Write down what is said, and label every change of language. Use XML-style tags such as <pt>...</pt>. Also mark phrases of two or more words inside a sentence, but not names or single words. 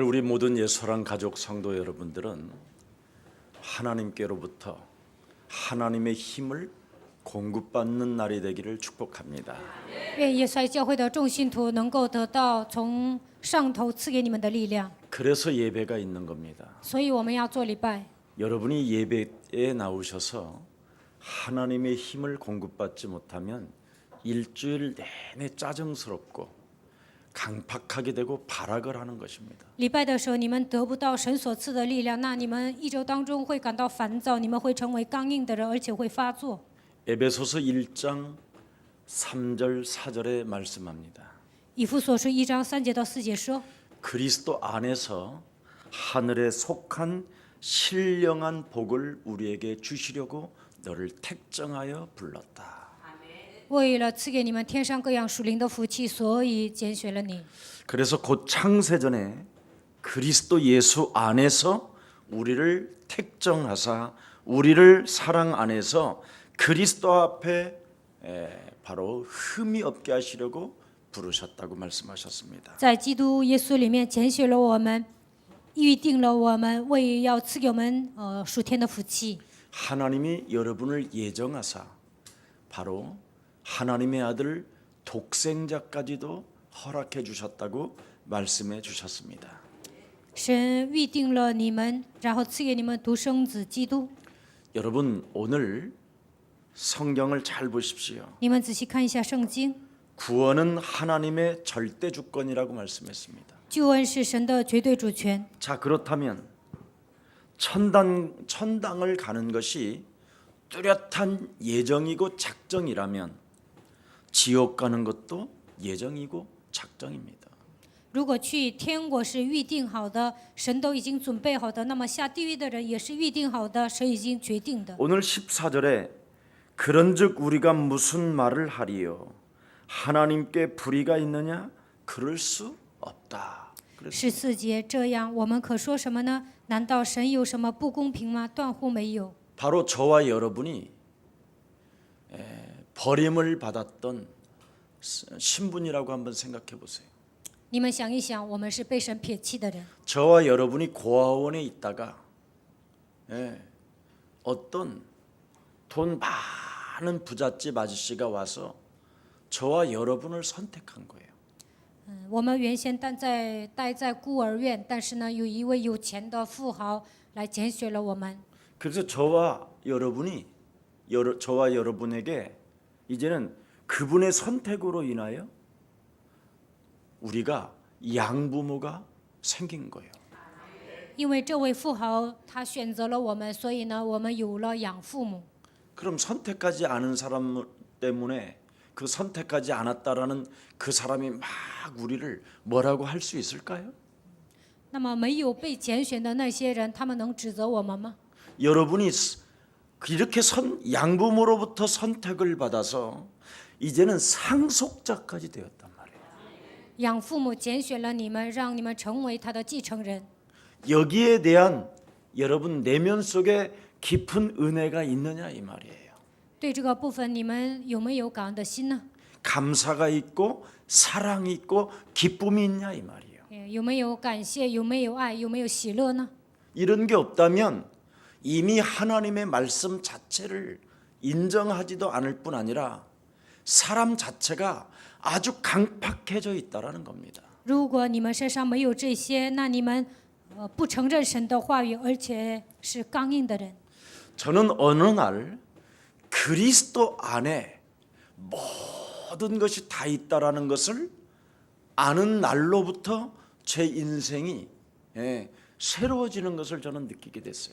<ko>모든 예수랑 가족 성도 여러분들은 하나님께로부터 하나님의 힘을 공급받는 날이 되기를 축복합니다.</ko> <zh>愿耶稣爱教会的众信徒能够得到从上头赐给你们的力量，</zh> <ko>그래서 예배가 있는 겁니다.</ko> <zh>所以我们要做礼拜。</zh> <ko>여러분이 예배에 나오셔서 하나님의 힘을 공급받지 못하면 일주일 내내 짜증스럽고 강팍하게 되고 발악을 하는 것입니다.</ko> <zh>礼拜的时候，你们得不到神所赐的力量，那你们一周当中会感到烦躁，你们会成为刚硬的人，而且会发作。</zh> <ko>에베소서 1장 3절 4절에 말씀합니다.</ko> <zh>以弗所书1章3节到4节说，</zh> <ko>그리스도 안에서 하늘에 속한 신령한 복을 우리에게 주시려고 너를 택정하여 불렀다.</ko> <zh>为了赐给你们天上各样属灵的福气，所以拣选了你。</zh> <ko>그래서 곧 창세전에 그리스도 예수 안에서 우리를 택정하사 우리를 사랑 안에서 그리스도 앞에 바로 흠이 없게 하시려고 부르셨다고 말씀하셨습니다.</ko> <zh>在基督耶稣里面拣选了我们，预定了我们，为要赐给我们属天的福气。</zh> <ko>하나님이 여러분을 예정하사 바로 하나님의 아들 독생자까지도 허락해 주셨다고 말씀해 주셨습니다.</ko> <zh>神预定了你们，然后赐给你们独生子基督。</zh> <ko>여러분 오늘 성경을 잘 보십시오.</ko> <zh>你们仔细看一下圣经，</zh> <ko>구원은 하나님의 절대 주권이라고 말씀했습니다.</ko> <zh>救恩是神的绝对主权。</zh> <ko>자 그렇다면 천당을 가는 것이 뚜렷한 예정이고 작정이라면 지옥 가는 것도 예정이고 작정입니다.</ko> <zh>如果去天国是预定好的，神都已经准备好的，那么下地狱的人也是预定好的，神已经决定的。</zh> <ko>오늘 14절에 그런즉 우리가 무슨 말을 하리요 하나님께 불의가 있느냐 그럴 수 없다.</ko> <zh>14 节这样，我们可说什么呢？难道神有什么不公平吗？断乎没有。</zh> <ko>바로 저와 여러분이 버림을 받았던 신분이라고 한번 생각해 보세요.</ko> <zh>你们想一想，我们是被神撇弃的人。</zh> <ko>저와 여러분이 고아원에 있다가 어떤 돈 많은 부잣집 아저씨가 와서 저와 여러분을 선택한 거예요.</ko> <zh>我们原先待在孤儿院，但是呢，有一位有钱的富豪来拣选了我们。</zh> <ko>그래서 저와 여러분에게 이제는 그분의 선택으로 인하여 우리가 양부모가 생긴 거예요.</ko> <zh>因为这位富豪他选择了我们，所以呢，我们有了养父母。</zh> <ko>그럼 선택하지 않은 사람 때문에 그 선택하지 않았다라는 그 사람이 막 우리를 뭐라고 할 수 있을까요?</ko> <zh>那么没有被拣选的那些人，他们能指责我们吗？</zh> <ko>여러분이 이렇게 양부모로부터 선택을 받아서 이제는 상속자까지 되었단 말이에요.</ko> <zh>养父母拣选了你们，让你们成为他的继承人。</zh> <ko>여기에 대한 여러분 내면 속에 깊은 은혜가 있느냐 이 말이에요.</ko> <zh>对这个部分，你们有没有感恩的心呢？</zh> <ko>감사가 있고 사랑이 있고 기쁨이 있냐 이 말이에요.</ko> <zh>有没有感谢？有没有爱？有没有喜乐呢？</zh> <ko>이런 게 없다면 이미 하나님의 말씀 자체를 인정하지도 않을 뿐 아니라 사람 자체가 아주 강팍해져 있다라는 겁니다.</ko> <zh>如果你们身上没有这些，那你们不承认神的话语，而且是刚硬的人。</zh> <ko>저는 어느 날 그리스도 안에 모든 것이 다 있다라는 것을 아는 날로부터 제 인생이 새로워지는 것을 저는 느끼게 됐어요.</ko>